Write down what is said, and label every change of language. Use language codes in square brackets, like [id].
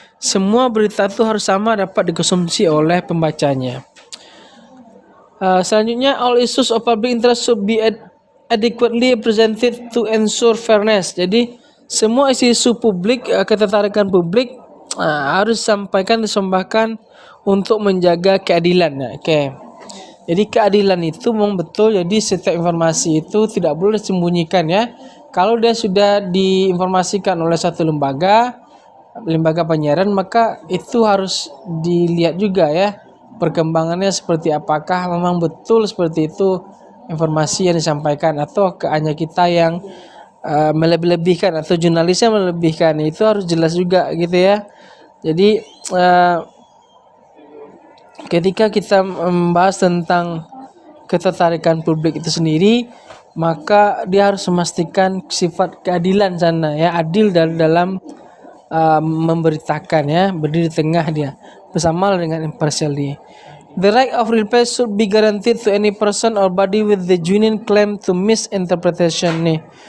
[id] Semua berita itu harus sama dapat dikonsumsi oleh pembacanya. Selanjutnya, [en] all issues of public interest should be adequately presented to ensure fairness. [id] Jadi semua isu-isu publik, ketertarikan publik harus disambahkan untuk menjaga keadilan. Oke. Jadi keadilan itu memang betul. Jadi setiap informasi itu tidak boleh disembunyikan ya. Kalau dia sudah diinformasikan oleh satu lembaga penyiaran, maka itu harus dilihat juga ya perkembangannya seperti apakah memang betul seperti itu informasi yang disampaikan, atau hanya kita yang melebih-lebihkan atau jurnalisnya melebihkan. Itu harus jelas juga gitu ya. Jadi ketika kita membahas tentang ketertarikan publik itu sendiri, maka dia harus memastikan sifat keadilan sana ya, adil dalam memberitakan ya, berdiri di tengah dia, bersama dengan impartiality. [en] The right of reply should be guaranteed to any person or body with the genuine claim to misinterpretation nih.